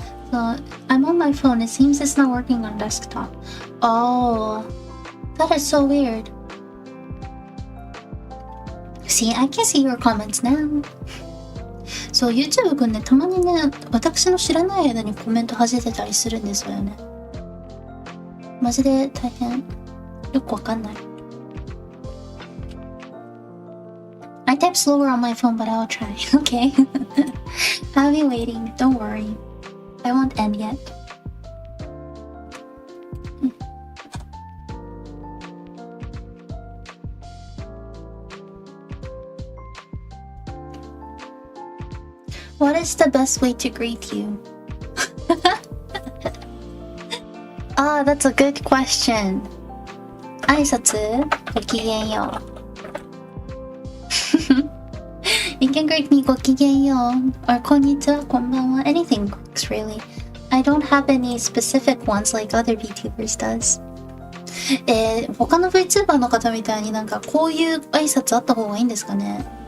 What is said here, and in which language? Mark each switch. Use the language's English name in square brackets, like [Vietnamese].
[English] So I'm on my phone. It seems it's not working on desktop. Oh, that is so weird. See, I can see your comments now. [Japanese] そう、YouTube くんね、たまにね、私の知らない間にコメント始めてたりするんですよね。マジで大変。よくわかんない。 [English] I type slower on my phone, but I'll try. Okay. I'll be waiting. Don't worry. I won't end yet. What is the best way to greet you? Ah, that's a good question. [Japanese] 挨拶ごきげんよう。 [English] You can greet me ごきげんよう or こんにちは、こんばんは. Anything works really. I don't have any specific ones like other VTubers does. [Japanese] 他の VTuber の方みたいになんかこういう挨拶あった方がいいんですかね。